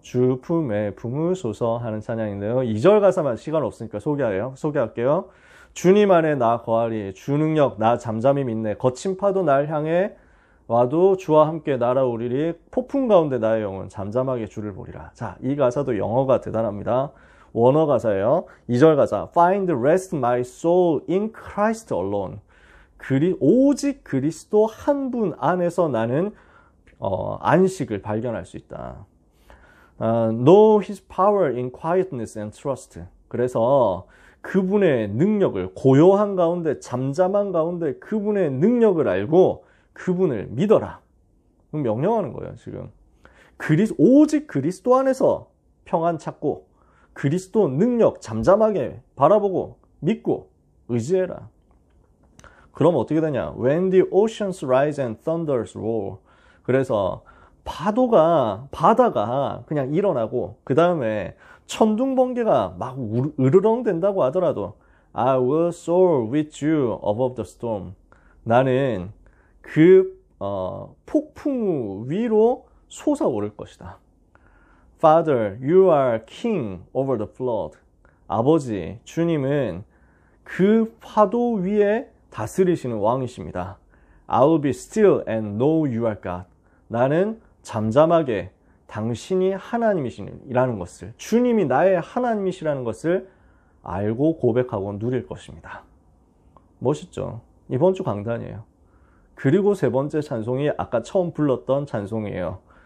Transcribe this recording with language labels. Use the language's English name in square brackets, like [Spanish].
[Korean] 주 품에 품으소서 하는 찬양인데요. 2절 가사만 시간 없으니까 소개할게요. 주님 안에 나 거하리, 주 능력 나 잠잠히 믿네. 거친 파도 날 향해 와도 주와 함께 날아오리리. 폭풍 가운데 나의 영혼 잠잠하게 주를 보리라. 자, 이 가사도 영어가 대단합니다. 원어 가사예요. 2절 가사. [English] Find rest my soul in Christ alone. [Korean] 오직 그리스도 한 분 안에서 나는 안식을 발견할 수 있다. [English] Know his power in quietness and trust. [Korean] 그래서 그분의 능력을, 고요한 가운데, 잠잠한 가운데 그분의 능력을 알고 그분을 믿어라. 명령하는 거예요, 지금. 오직 그리스도 안에서 평안 찾고 그리스도 능력 잠잠하게 바라보고 믿고 의지해라. 그럼 어떻게 되냐? [English] When the oceans rise and thunders roar. [Korean] 그래서 바다가 그냥 일어나고 그 다음에 천둥 번개가 막 으르렁 된다고 하더라도 [English] I will soar with you above the storm. [Korean] 나는 그 폭풍 위로 솟아오를 것이다. [English] Father, you are king over the flood. [Korean] 아버지, 주님은 그 파도 위에 다스리시는 왕이십니다. [English] I'll be still and know you are God. [Korean] 나는 잠잠하게 당신이 하나님이시라는 것을, 주님이 나의 하나님이시라는 것을 알고 고백하고 누릴 것입니다. 멋있죠? 이번 주 강단이에요. 그리고 세 번째 찬송이 아까 처음 불렀던 찬송이에요.